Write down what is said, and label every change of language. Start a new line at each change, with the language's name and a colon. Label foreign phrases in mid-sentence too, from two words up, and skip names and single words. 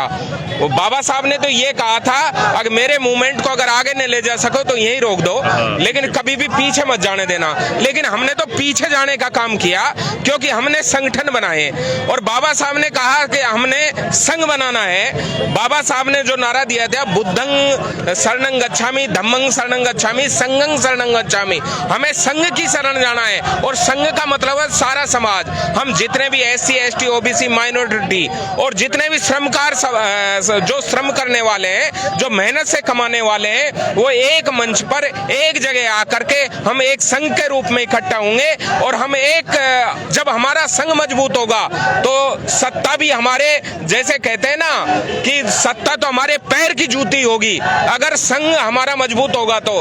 Hindi: वो बाबा साहब ने तो ये कहा था अगर मेरे मूवमेंट को अगर आगे न ले जा सको तो यहीं रोक दो, लेकिन कभी भी पीछे मत जाने देना। लेकिन हमने तो पीछे जाने का काम किया क्योंकि हमने संगठन बनाए और बाबा साहब ने कहा कि हमने संघ बनाना है। बाबा साहब ने जो नारा दिया था
Pali: बुद्धं शरणं गच्छामि, धम्मं शरणं गच्छामि, संघं शरणं गच्छामि,
Hindi: हमें संघ की शरण जाना है। और संघ का मतलब है सारा समाज, हम जितने भी SC ST OBC माइनॉरिटी और जितने भी श्रमकार जो श्रम करने वाले हैं, जो मेहनत से कमाने वाले हैं, वो एक मंच पर एक जगह आकर के हम एक संघ के रूप में इकट्ठा होंगे और हम एक, जब हमारा संघ मजबूत होगा तो सत्ता भी हमारे, जैसे कहते हैं ना कि सत्ता तो हमारे पैर की जूती होगी अगर संघ हमारा मजबूत होगा तो।